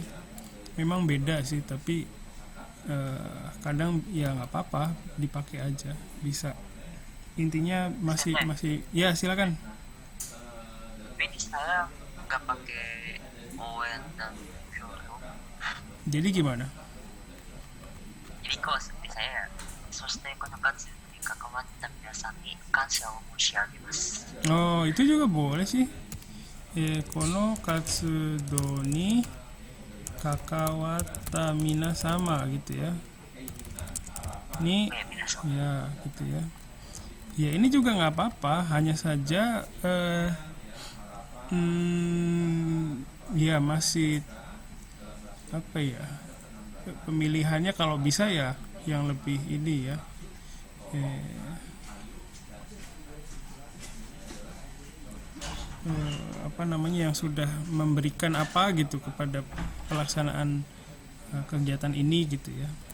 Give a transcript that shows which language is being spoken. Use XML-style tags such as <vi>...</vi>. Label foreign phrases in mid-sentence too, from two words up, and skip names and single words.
<id>Memang beda sih, tapi kadang ya nggak apa-apa, dipakai aja, bisa. Intinya masih ya, silakan. Tapi di saya nggak pakai oen dan kyoryo. Jadi gimana? Jadi kalau seperti saya,</id> <ja>そして この 活 に 関わった 皆さん に 感謝 を 申し上げます.</ja> <id>Oh, itu juga boleh sih.</id> <ja>この 活動 に 関わった 皆様</ja> <id>gitu ya. Ini Minasan. ya gitu ya. Ya ini juga nggak apa-apa, hanya saja ya masih apa ya, pemilihannya kalau bisa ya yang lebih ini ya, apa namanya, yang sudah memberikan apa gitu kepada pelaksanaan kegiatan ini gitu ya.</id>